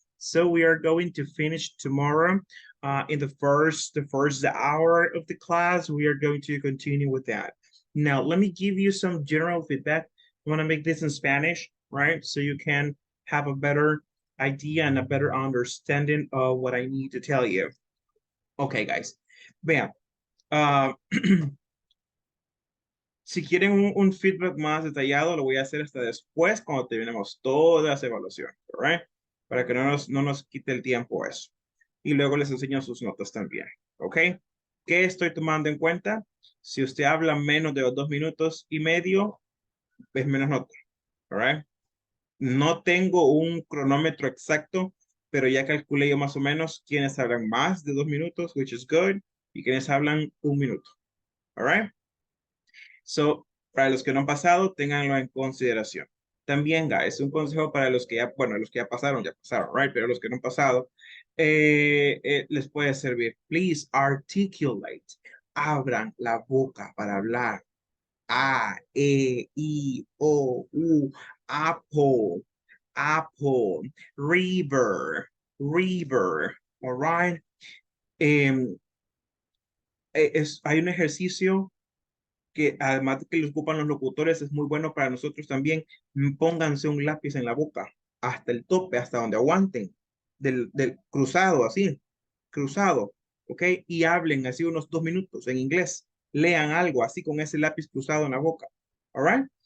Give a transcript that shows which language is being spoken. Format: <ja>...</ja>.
<en>So we are going to finish tomorrow. In the first hour of the class, we are going to continue with that. Now, let me give you some general feedback. I want to make this in Spanish, right? So you can have a better idea and a better understanding of what I need to tell you. Okay, guys.</en> <es>Vean, si quieren un feedback más detallado, lo voy a hacer hasta después cuando terminemos todas las evaluaciones,</es> <en>right?</en> <es>Para que no nos quite el tiempo eso. Y luego les enseño sus notas también, ¿ok? ¿Qué estoy tomando en cuenta? Si usted habla menos de 2 minutos y medio, es menos nota, right? No tengo un cronómetro exacto, pero ya calculé yo más o menos quienes hablan más de 2 minutos,</es> <en>which is good,</en> <es>y quienes hablan 1 minuto,</es> <en>all right?</en> <es>So, para los que no han pasado, ténganlo en consideración. También, guys, un consejo para los que ya, bueno, los que ya pasaron, right? Pero los que no han pasado, les puede servir. Please articulate. Abran la boca para hablar.</es> <en>A, E, I, O, U, apple, apple, river, river, all right?</en> <es>Hay un ejercicio que además de que lo ocupan los locutores, es muy bueno para nosotros también. Pónganse un lápiz en la boca, hasta el tope, hasta donde aguanten, del cruzado, así, cruzado, ¿ok? Y hablen así unos 2 minutos en inglés. Lean algo así con ese lápiz cruzado en la boca,</es> <en>all right?</en>